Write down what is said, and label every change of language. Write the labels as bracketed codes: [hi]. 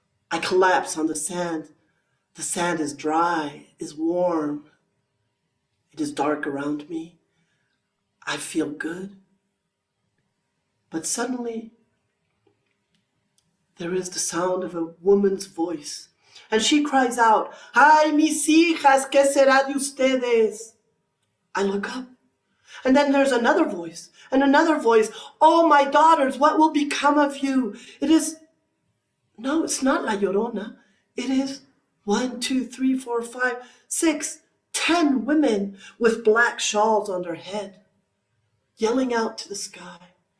[en] I collapse on the sand. The sand is dry, is warm. It is dark around me. I feel good. But suddenly, there is the sound of a woman's voice. And she cries out, [es] "Ay, mis hijas, ¿qué será de ustedes?" [en] I look up. And then there's another voice, and another voice. "Oh, my daughters, what will become of you?" No, it's not La Llorona. It is 1, 2, 3, 4, 5, 6, 10 women with black shawls on their head, yelling out to the sky.